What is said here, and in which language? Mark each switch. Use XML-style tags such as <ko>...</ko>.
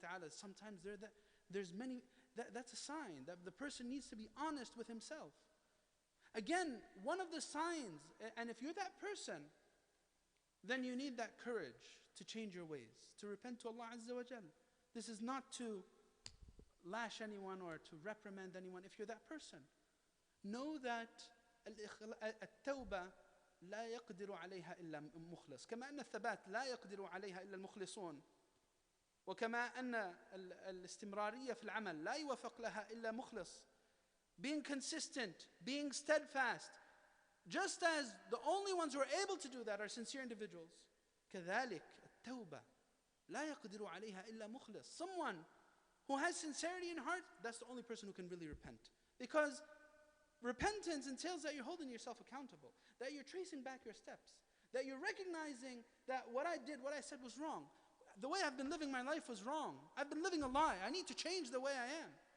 <en>Sometimes there's many. That's a sign that the person needs to be honest with himself. Again, one of the signs, and if you're that person, then you need that courage to change your ways, to repent to Allah Azza wa Jal. This is not to lash anyone or to reprimand anyone. If you're that person, know that</en> <ar>التوبة لا يقدر عليها إلا مخلص، كما أن الثبات لا يقدر عليها إلا المخلصون، وكما أن الاستمرارية في العمل لا يوفق لها إلا مخلص.</ar> <en>Being consistent, being steadfast, just as the only ones who are able to do that are sincere individuals.</en> <ar>كذلك التوبة لا يقدر عليها إلا مخلص.</ar> <en>Someone who has sincerity in heart, that's the only person who can really repent. Because repentance entails that you're holding yourself accountable, that you're tracing back your steps, that you're recognizing that what I did, what I said was wrong. The way I've been living my life was wrong. I've been living a lie. I need to change the way I am.</en>